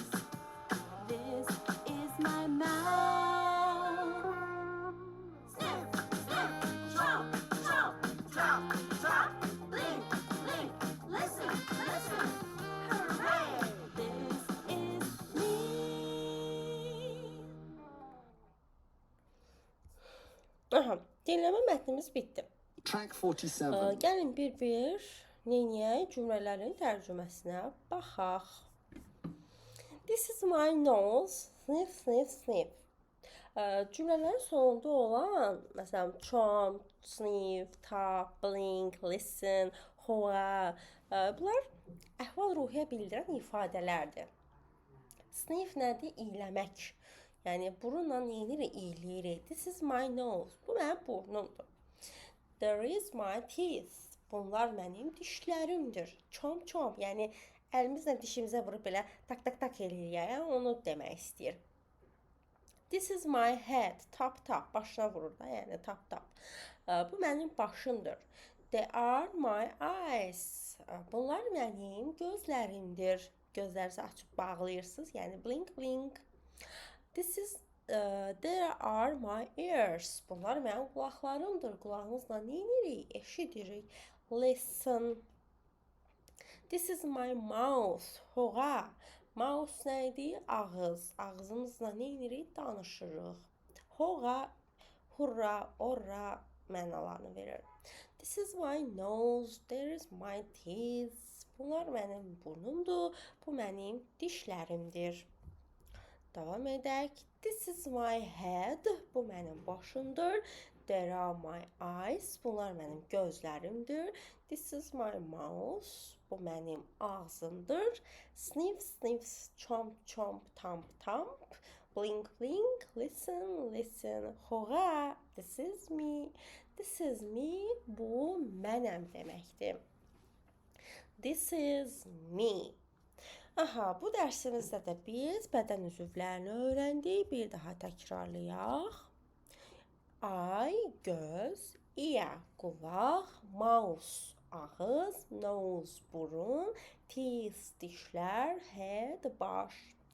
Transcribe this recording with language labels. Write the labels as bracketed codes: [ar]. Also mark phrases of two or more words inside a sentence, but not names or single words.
[en] This is my mouth. Sniff, chomp, blink, listen. Hooray! This is me. [az] Aha, dinləmə mətnimiz bitdi. [en] Track 47. [az] Gəlin bir neyniyək cümlələrin tərcüməsinə baxaq. [en] This is my nose. Sniff. [az] Cümlələrin sonunda olan, məsələn, [en] chomp, sniff, tap, blink, listen, hoa, [az] bunlar əhval-ruhiyyə bildirən ifadələrdir. Sniff nədir? İyləmək. Yəni burunla neynirik? İyləyirik. [en] This is my nose. [az] Bu mənim burnumdur. [en] There is my teeth. [az] Bunlar mənim dişlərimdir. [en] Chomp chomp. [az] Yəni əlimizlə dişimizə vurub belə tak tak tak eləyirik. Onu demək istəyir. [en] This is my head. Tap tap. [az] Başına vurur da, yəni [en] tap tap. [az] Bu mənim başımdır. [en] They are my eyes. [az] Bunlar mənim gözlərimdir. Gözlərinizi açıb bağlayırsınız. [en] Yəni blink blink. There are my ears. [az] Bunlar mənim qulaqlarımdır. Qulağımızla neynirik? Eşidirik. [en] Listen. This is my mouth. Hoğa. [az] Mouth nə idi? Ağız. Ağzımızla neynirik? Danışırıq. Hoğa, hurra, orra mənalarını verir. [en] This is my nose. There is my teeth. [az] Bunlar mənim burnumdur. Bu mənim dişlərimdir. Davam edək. [en] This is my head. [az] Bu mənim başımdır. [en] There are my eyes. [az] Bunlar mənim gözlərimdir. [en] This is my mouth. [az] Bu mənim ağzımdır. [en] Sniff, sniff, chomp, chomp, tamp, tamp. Blink, blink, listen, listen. Hoğa, this is me. This is me. [az] Bu mənəm deməkdir. [en] This is me. [az] Aha, bu dərsimizdə də biz bədən üzvlərini öyrəndik. Bir daha təkrarlayaq. Ay, göz, ear, qulaq, mouse, ağız, nose, burun, teeth, dişlər, head, baş.